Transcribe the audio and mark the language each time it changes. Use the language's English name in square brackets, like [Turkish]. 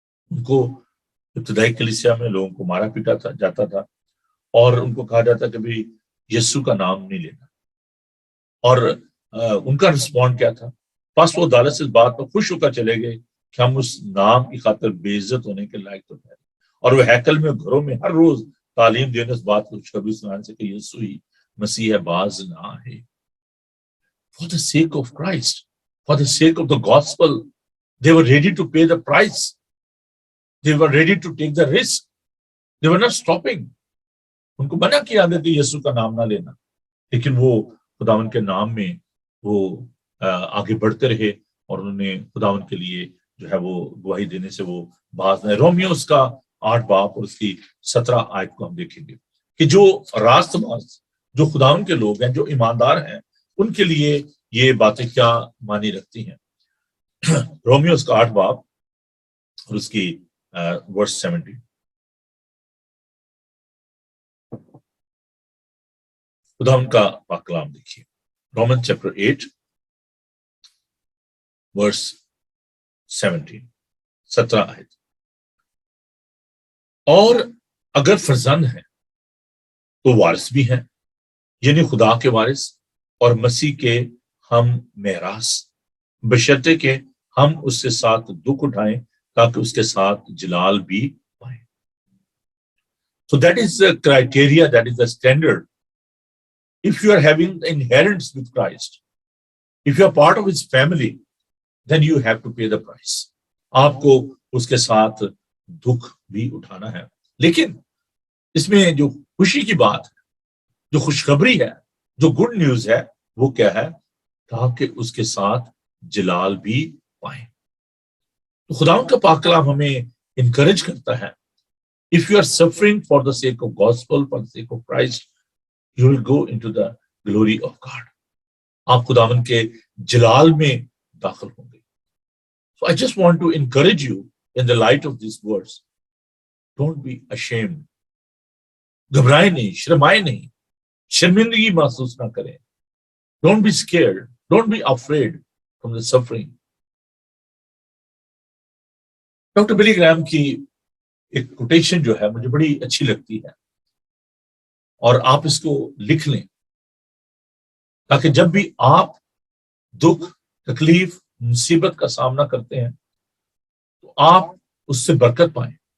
[Urdu] ان کو ابتدائی کلیسیا میں لوگوں کو مارا پیٹا جاتا تھا اور ان کو کہا جاتا کہ بھی یسوع کا نام نہیں لینا، اور ان کا رسپونڈ کیا تھا؟ بس وہ عدالت سے اس بات پر خوش ہو کر چلے گئے کہ ہم اس نام کی خاطر بے عزت ہونے کے لائق تو ٹھہرے، اور وہ ہیکل میں گھروں میں ہر روز تعلیم دینے اس بات کو خوشخبری سنانے سے کہ یسوع ہی مسیح ہے، باز نہ ہے۔ [English] For the sake of Christ, for the sake of the gospel, they were ready to pay the price. They were ready to take the risk. They were not stopping. [Urdu] ان کو منع کیا گیا کہ یسوع کا نام نہ لینا، لیکن وہ خداوند کے نام میں وہ آگے بڑھتے رہے اور انہوں نے خداوند کے لیے جو ہے وہ گواہی دینے سے وہ باز نہ۔ رومیو اس کا 8 باب اور اس کی 17 آیت کو ہم دیکھیں گے کہ جو راست باز، جو خداوند کے لوگ ہیں، جو ایماندار ہیں، ان کے لیے یہ باتیں کیا معنی رکھتی ہیں۔ رومیو اس کا 8 باب اور اس کی ورس 70، خدا ان کا پاک کلام دیکھیے۔ [English] Roman chapter 8 verse 17 آیت. [Urdu] اور اگر فرزند ہیں تو وارث بھی ہیں، یعنی خدا کے وارث اور مسیح کے ہم میراث، بشرطے کہ ہم اس کے ساتھ دکھ اٹھائیں تاکہ اس کے ساتھ جلال بھی پائیں. [English] So that is the criteria, that is the standard. If you are having the inheritance with Christ, if you are part of his family, then you have to pay the price. [Urdu] آپ کو اس کے ساتھ دکھ بھی اٹھانا ہے. لیکن اس میں جو خوشی کی بات ہے، جو خوشخبری ہے، جو گڈ نیوز ہے، وہ کیا ہے؟ تاکہ اس کے ساتھ جلال بھی پائیں. تو خداوند کا پاک کلام ہمیں انکریج کرتا ہے. [English] If you are suffering for the sake of gospel, for the sake of Christ, you will go into the glory of God. [Urdu] آپ خداوند کے جلال میں داخل ہوں گے. [English] So I just want to encourage you in the light of these words. Don't be ashamed. [Urdu] گھبرائیں نہیں، شرمائیں نہیں، شرمندگی محسوس نہ کریں. [English] Don't be scared. Don't be afraid from the suffering. [Urdu] Doctor بلی گرام کی ایک کوٹیشن جو ہے مجھے بڑی اچھی لگتی ہے، اور آپ اس کو لکھ لیں تاکہ جب بھی آپ دکھ، تکلیف، مصیبت کا سامنا کرتے ہیں تو آپ اس سے برکت پائیں.